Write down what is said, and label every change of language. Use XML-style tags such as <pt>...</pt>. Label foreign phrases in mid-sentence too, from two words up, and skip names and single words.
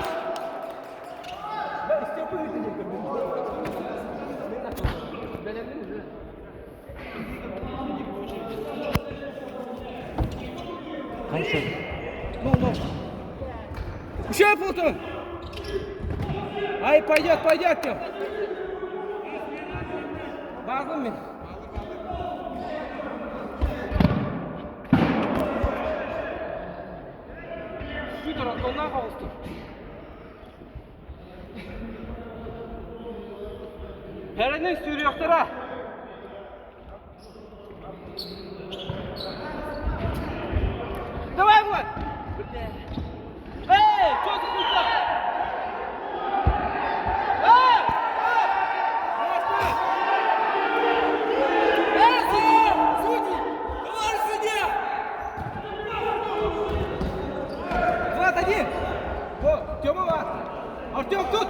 <ru>Хорошо. Ну. Еще, Платон. Ай, пойдет, Тём.</ru> <tr>Bağlı mı? Şu tarafta ondan kalmıştır. Herhalde sürüyorlar ha.</tr> <ru>Давай, Влад! Эй, что ты тут? Тёма, Артём, тут!</ru>